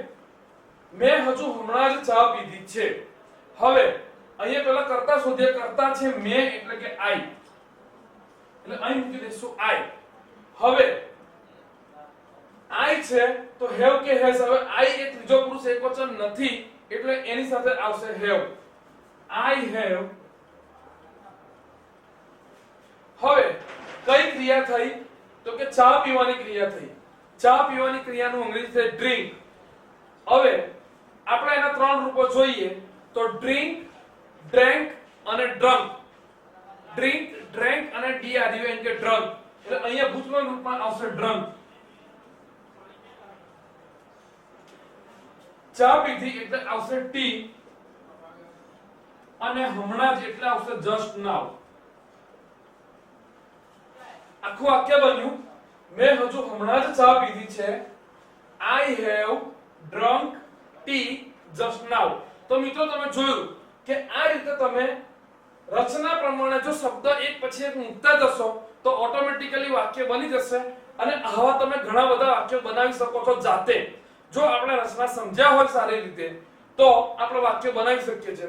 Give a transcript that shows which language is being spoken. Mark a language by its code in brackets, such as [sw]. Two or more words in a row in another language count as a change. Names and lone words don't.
[gu] મેં હજુ હમણાં જ ચા પીધી છે. હવે અહીંયા પહેલા કર્તા શોધીએ. કર્તા છે મેં એટલે કે આઈ, એટલે અહીં મૂકી દઈશું આઈ. હવે આઈ છે તો હેવ કે હેઝ. હવે આઈ એ ત્રીજો પુરુષ એકવચન નથી એટલે એની સાથે આવશે હેવ. [en] I have. [gu] હવે કઈ ક્રિયા થઈ તો કે ચા પીવાની ક્રિયા થઈ. ચા પીવાની ક્રિયાનું અંગ્રેજી છે drink. હવે આપણે એના ત્રણ રૂપો જોઈએ તો [en] drink, drank [gu] અને drunk. [en] drink, drank અને drunk કે drunk. [gu] એટલે અહીંયા ભૂતકાળ રૂપમાં આવશે drunk. ચા પીધી એટલે આવશે ટી અને હમણાં જ એટલે આવશે [en] just now. [gu] આખું વાક્ય બન્યું મેં હજુ હમણાં જ ચા પીધી છે. [en] I have drunk tea just now. [gu] તો મિત્રો તમે જોયું કે આ રીતે તમે રચના પ્રમાણે જો શબ્દ એક પછી એક મૂકતા જશો તો ઓટોમેટિકલી વાક્ય બની જશે. અને આવા તમે ઘણા બધા વાક્યો બનાવી શકો છો જાતે. જો આપણે રચના સમજ્યા હોય સારી રીતે તો આપણે વાક્ય બનાવી શકીએ છીએ.